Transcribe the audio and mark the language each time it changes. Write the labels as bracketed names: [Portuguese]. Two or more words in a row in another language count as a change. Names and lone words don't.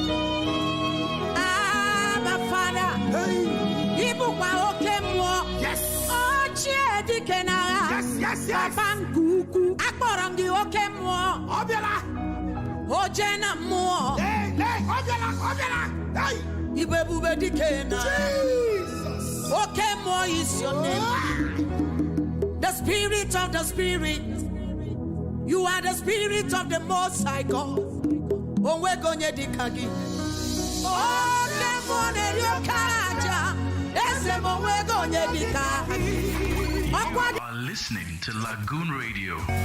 [English] Abba Father. [Igbo] Ịbụkwa oke mmụọ. Ochie dike n'agha. Papa nke ukwu. Akpọrọ m gị oke mmụọ. Oje na mmụọ. Igwe ebube dike n'agha. Oke mmụọ [English] is your name. The spirit of the spirit. You are the spirit of the Most High God. [Igbo] Onwego onye dịka gị. Oke mmụọ na-eri oke aja. Eze m onwego onye dịka gị. Ọkwa [English] You are listening to Lagoon Radio.